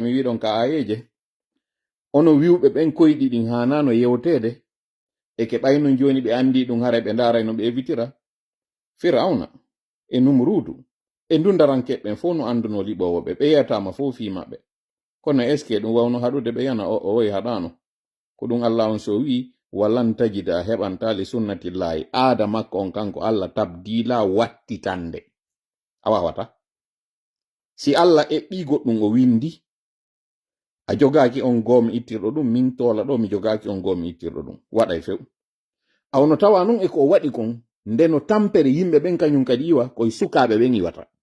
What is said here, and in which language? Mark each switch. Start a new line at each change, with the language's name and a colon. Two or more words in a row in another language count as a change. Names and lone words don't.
Fula: mi wiɗon ka ayeje ono wiwɓe ɓen koyɗi ɗin hanano yewtede e ke ɓayno joni ɓe andi ɗum hara ɓe ndaray no ɓe evitira Firawna e Numrudu e ndundarankeɓɓen fof no anduno liɓowo ɓe ɓeyatama fof fi maɓɓe kono
French: est ce que
Fula: ɗum wawno haɗude ɓe yana o woyi haɗano ko ɗum Allah on so wi walan tajida heɓanta li sunnatillahi aada makko on kanko Allah tabdila wattitande a wawata si Allah eɓɓi goɗɗum o windi a jogaki on gomi ittirɗo ɗum min tola ɗo mi jogaki on gomi ittirɗo ɗum waɗay few awno tawa non e ko o waɗi kon ndeno tampere yimɓe ɓen kañum kadi iwa koye sukaɓe ɓen iwata